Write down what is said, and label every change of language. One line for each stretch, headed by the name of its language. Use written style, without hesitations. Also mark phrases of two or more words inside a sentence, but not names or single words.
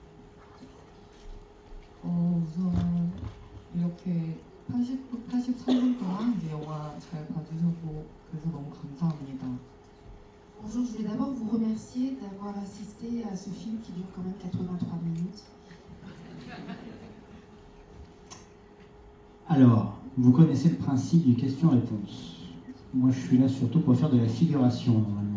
Korean: 우선 이렇게 83분 동안 이제 영화 잘 봐주셔서 그래서 너무 감사합니다.
French: Bonjour, je voulais d'abord vous remercier d'avoir assisté à ce film qui dure quand même 83 minutes. Alors, vous connaissez le principe du question-réponse. Moi, je suis là surtout pour faire de la figuration, normalement.